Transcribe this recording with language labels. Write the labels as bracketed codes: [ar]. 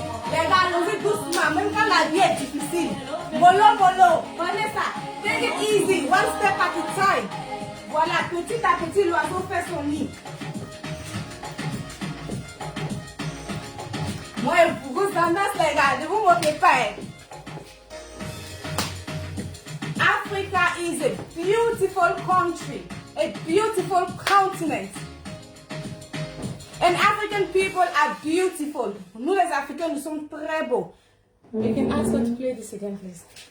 [fr] Les gars, allons-y doucement, même quand la vie est difficile. Mollo, prenez ça. [en] Take it easy, one step at a time. [fr] Voilà, petit à petit, l'oiseau fait son nid. Moi, vous tendance les gars, ne vous moquez pas. [en] Africa is a beautiful country, a beautiful continent. And African people are beautiful. [fr] Nous les Africains, nous sommes très beaux. [en] You can ask her to play this again, please.